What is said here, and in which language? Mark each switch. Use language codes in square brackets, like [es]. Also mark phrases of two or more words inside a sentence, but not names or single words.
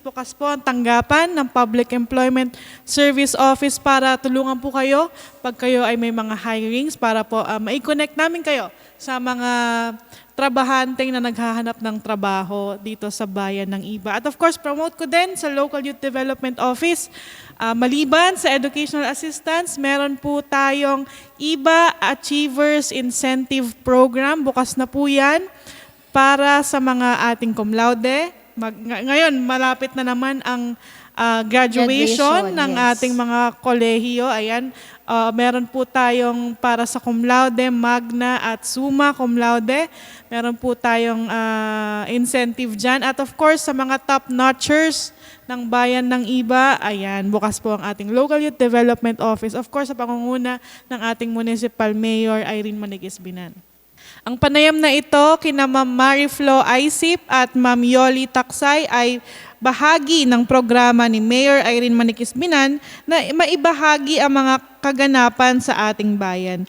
[tl] Bukas po ang tanggapan ng Public Employment Service Office para tulungan po kayo pag kayo ay may mga hirings para po mai-connect namin kayo sa mga trabahanteng na naghahanap ng trabaho dito sa bayan ng Iba. At [en] of course, [tl] promote ko din sa Local Youth Development Office. Maliban sa [en] educational assistance, [tl] meron po tayong Iba Achievers Incentive Program. Bukas na po yan para sa mga ating [la] cum laude. [tl] Ngayon, malapit na naman ang graduation ng yes. ating mga kolehiyo. Ayan, meron po tayong para sa [la] cum laude, [tl] magna at [la] summa cum laude. [tl] Meron po tayong incentive dyan. At [en] of course, [tl] sa mga top-notchers ng bayan ng Iba, ayan, bukas po ang ating Local Youth Development Office. [en] Of course, [tl] sa pangunguna ng ating [en] Municipal Mayor [tl] Irene Maniguez-Binan. Ang panayam na ito kina Ma'am Mariflo Aisip at Ma'am Yoli Taksay ay bahagi ng programa ni Mayor Irene Maniguez-Binan na maibahagi ang mga kaganapan sa ating bayan.